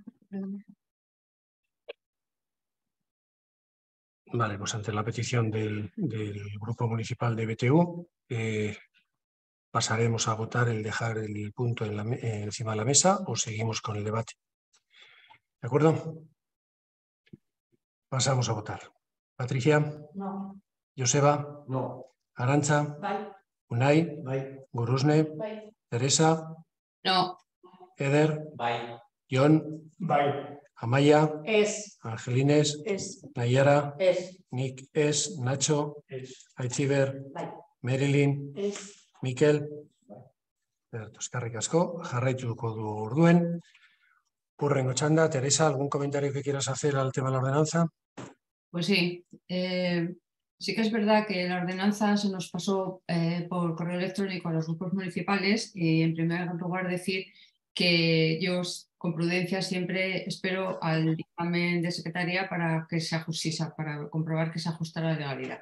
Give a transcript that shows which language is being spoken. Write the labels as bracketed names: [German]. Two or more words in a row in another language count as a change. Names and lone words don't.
[Spanish] Vale, pues ante la petición del Grupo Municipal de BTU, pasaremos a votar el dejar el punto encima de la mesa o seguimos con el debate. ¿De acuerdo? Pasamos a votar. Patricia. No. Joseba. No. Arantxa. [Basque] Bai. Unai. Bai. Gurusne. Bai. Teresa. [Spanish] No. Eder. [Basque] Bai. Jon. Bai. Amaia. Ez. Angelines. Ez. Nayara. Ez. Nik ez. Nacho. Ez. Aitziber. Bai. Marilyn. Ez. Mikel. Eskerrik asko. Jarraituko du orduen. Hurrengo txanda. [Spanish] Teresa, ¿algún comentario que quieras hacer al tema de la ordenanza? Pues sí, sí que es verdad que la ordenanza se nos pasó por correo electrónico a los grupos municipales y en primer lugar decir que yo con prudencia siempre espero al dictamen de secretaría para que se ajuste, para comprobar que se ajusta a la legalidad.